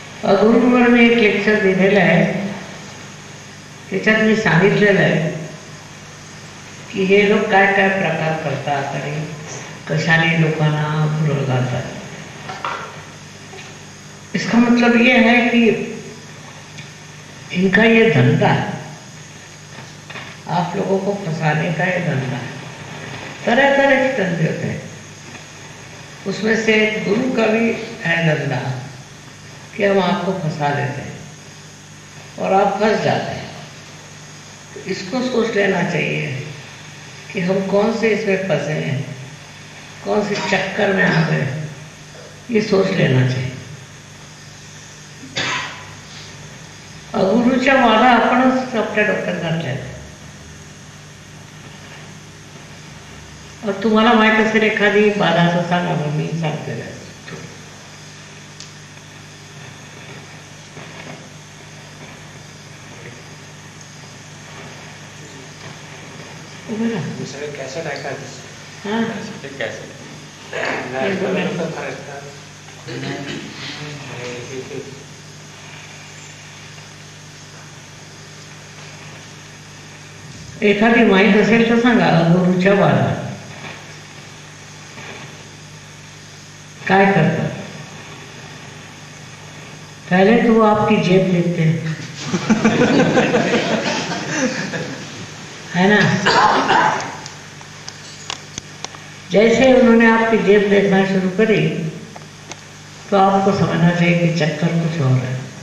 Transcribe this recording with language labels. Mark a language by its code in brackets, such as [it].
[mr] अगुरूंवर मी एक लेक्चर दिलेलं आहे, त्याच्यात मी सांगितलेलं आहे की हे लोक काय काय प्रकार करतात आणि कशाने लोकांना भुरळ घालतात। [hi] इसका मतलब ये है कि इनका ये धंधा है, आप लोगों को फंसाने का ये धंधा है। तरह तरह के धंधे होते हैं, उसमें से गुरु का भी है धंधा कि हम आपको फंसा लेते हैं और आप फंस जाते हैं। तो इसको सोच लेना चाहिए कि हम कौन से इसमें फंसे हैं, कौन से चक्कर में आ गए, ये सोच लेना चाहिए। [mr] गुरुच्या वादा आपणच आपल्या डोक्यात घातल्या और तुम्हाला माहित असेल एखादी बाधाचं सांगा, मग मी सांगते त्याचं. उभं राहा. सगळे कॅसेट ऐकायचं. हां, ते कॅसेट नाही, नंतर करायचं. एखादी माहीत असेल तर सांगा. गुरुच्या बाधा काय करतात? [hi] पहले तो वो आपकी जेब देखते हैं, है ना? जैसे उन्होंने आपकी जेब देखना शुरू करी तो आपको समझना चाहिए कि चक्कर कुछ और है।